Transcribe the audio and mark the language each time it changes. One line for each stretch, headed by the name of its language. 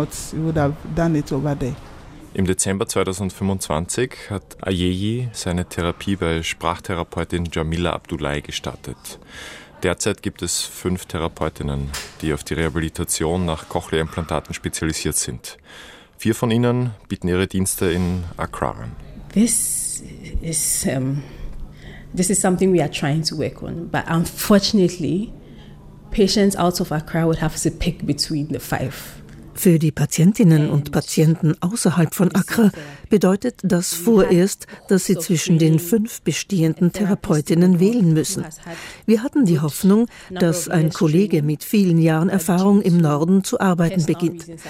German: Im Dezember 2025 hat Ayeyi seine Therapie bei Sprachtherapeutin Jamila Abdullahi gestartet. Derzeit gibt es 5 Therapeutinnen, die auf die Rehabilitation nach Cochlea-Implantaten spezialisiert sind. 4 von ihnen bieten ihre Dienste in Accra an.
English: This is something we are trying to work on, but unfortunately, patients out of Accra would have to pick between the 5.
German: Für die Patientinnen und Patienten außerhalb von Accra bedeutet das vorerst, dass sie zwischen den 5 bestehenden Therapeutinnen wählen müssen. Wir hatten die Hoffnung, dass ein Kollege mit vielen Jahren Erfahrung im Norden zu arbeiten beginnt.